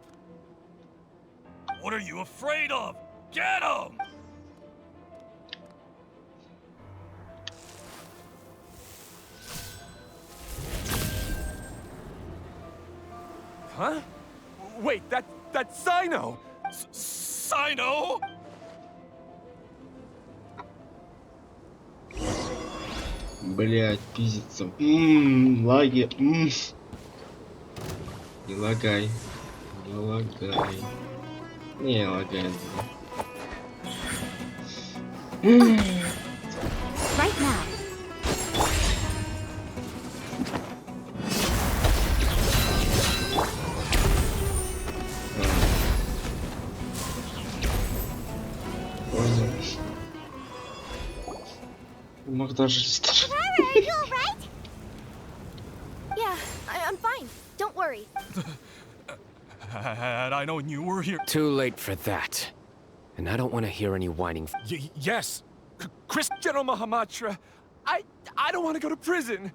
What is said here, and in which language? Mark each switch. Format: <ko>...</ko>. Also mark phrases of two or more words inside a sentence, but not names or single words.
<en>What are you afraid of? Get him! Huh? Wait, that's Sino! Sino?</en> <ru>Блять, пиздится. Лаги. Не лагай. Не лагай. Не лагай.</ru> <en>Right now.</en> <ru>Мог даже</ru> <en>Clara, are you alright? Yeah, I'm fine. Don't worry. Had I known you were here. Too late for that. And I don't want to hear any whining. Yes. Chris, General Mahamatra, I don't want to go to prison.</en>